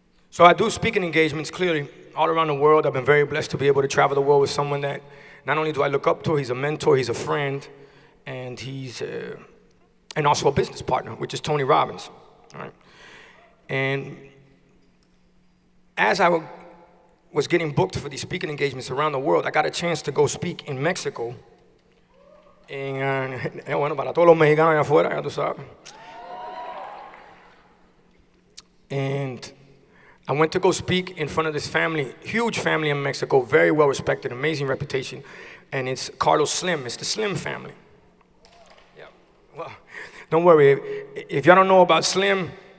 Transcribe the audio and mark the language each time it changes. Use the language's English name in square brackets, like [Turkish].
[English] So I do speaking engagements, clearly, all around the world. I've been very blessed to be able to travel the world with someone that not only do I look up to, he's a mentor, he's a friend, and he's and also a business partner, which is Tony Robbins. All right? And as I was getting booked for these speaking engagements around the world, I got a chance to go speak in Mexico. [Spanish] Bueno, para todos los mexicanos allá afuera, ya tú sabes. [English] And I went to go speak in front of this family, huge family in Mexico, very well respected, amazing reputation. And it's Carlos Slim, it's the Slim family. Yeah. Well, don't worry, if y'all don't know about Slim,